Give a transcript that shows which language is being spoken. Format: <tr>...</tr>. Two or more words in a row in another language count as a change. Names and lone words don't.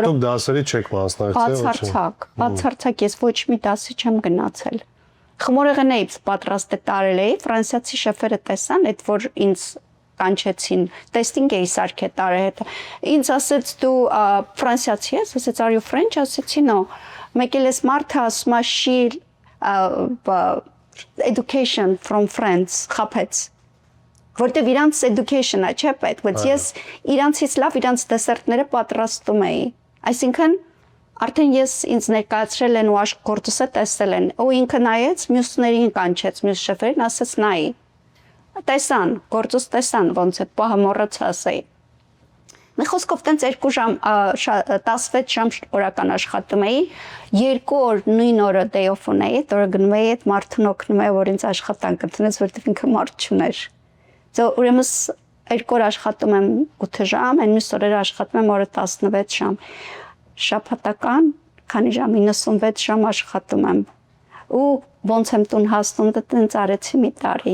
<hy>հատուկ դասերի չեք մասնակցել։ Բացարձակ ես ոչ մի դասի չեմ գնացել։ Խմորեղեն էի պատրաստել տարել էի, ֆրանսիացի շեֆերը տեսան, այդ որ ինձ կանչեցին, տեստինգ էի սարքել տարել հետ։ Ինձ ասեց դու ֆրանսիացի ես, ասեց</hy> <en>are you French,</en> <hy>ասեցի no։ Մեկ էլ էս մարդը ասում է she</hy> <en>education from France</en> <hy>խափեց որտեվ իրանց education-ը չէ պետք բայց ես իրանցից լավ իրանց դեսերտները պատրաստում էի այսինքն արդեն ես ինձ ներկայացրել են ու գործը տեսել են ու ինքը նայեց մյուսներին կանչեց մյուս շեֆերին ասեց նայի տեսան գործս տեսան ոնց է պահը մոռացա ասեի Մի խոսքով տենց 2 ժամ 16 ժամ օրական աշխատում էի 2 օր նույն օրը day off ունեի որը գնում էի այդ մարդուն օգնում էի որ ինձ աշխատանք ընդունեց որտեղ ինքը մարդ չուներ ուրեմն 2 օր աշխատում եմ 8 ժամ այն մյուս օրերը աշխատում եմ օրը 16 ժամ շաբաթական քանի ժամ 96 ժամ աշխատում եմ ու ոնց եմ տուն հասնում դա տենց արեցի մի տարի</hy>